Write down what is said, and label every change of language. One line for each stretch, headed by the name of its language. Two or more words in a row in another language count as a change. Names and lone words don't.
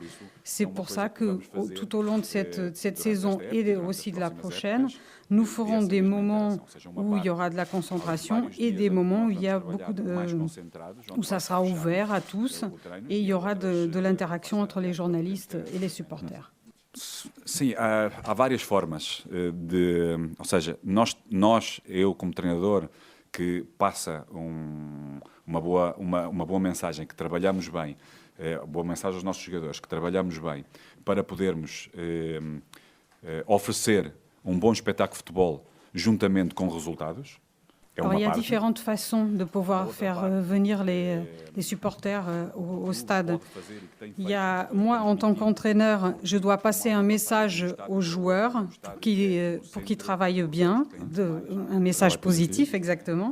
French: C'est pour ça que tout au long de cette saison et aussi de la prochaine, nous ferons des moments où il y aura de la concentration et des moments où il y a où ça sera ouvert à tous et il y aura de l'interaction entre les journalistes et les supporters.
Portuguese: Sim, há várias formas ou seja, eu como treinador que passa uma boa mensagem, que trabalhamos bem, boa mensagem aos nossos jogadores, que trabalhamos bem para podermos oferecer bon espetáculo de futebol juntamente com resultados.
French: Alors, il y a différentes façons de pouvoir faire venir les supporters au stade. Moi, en tant qu'entraîneur, je dois passer un message aux joueurs pour qu'ils travaillent bien, un message positif exactement.